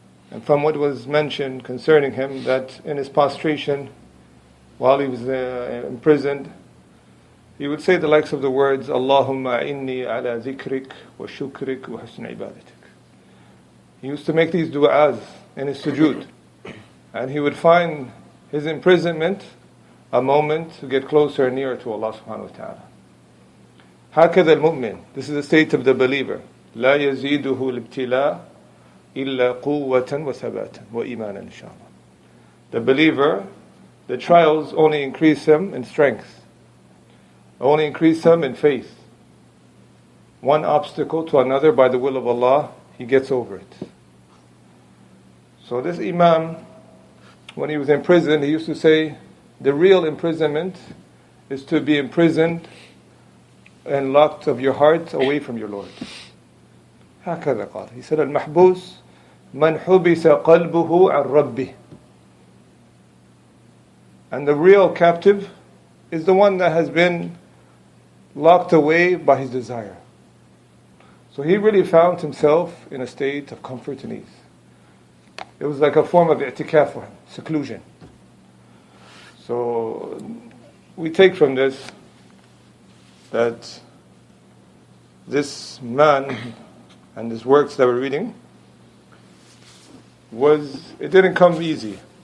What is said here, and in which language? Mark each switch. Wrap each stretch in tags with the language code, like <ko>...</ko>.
<en>And from what was mentioned concerning him, that in his prostration, while he was imprisoned, he would say the likes of the words,</en> <ar>Allahumma inni ala dhikrik wa shukrik wa husn ibadatik.</ar> <en>He used to make these du'as in his sujood. And he would find his imprisonment a moment to get closer and nearer to Allah subhanahu wa ta'ala.</en> <ar>هكذا المؤمن.</ar> <en>This is the state of the believer.</en> <ar>لا يزيده الابتلاء إلا قوة وثباتا وإيمانا إن شاء الله.</ar> <en>The believer, the trials only increase him in strength, only increase him in faith. One obstacle to another, by the will of Allah, he gets over it. So this Imam, when he was in prison, he used to say, the real imprisonment is to be imprisoned and locked of your heart away from your Lord.</en> <ar>هكذا قال.</ar> <en>He said,</en> <ar>المحبوس من حبس قلبه عن ربه.</ar> <en>And the real captive is the one that has been locked away by his desire. So he really found himself in a state of comfort and ease. It was like a form of i'tikaf for him, seclusion. So we take from this that this man and his works that we're reading it didn't come easy.</en>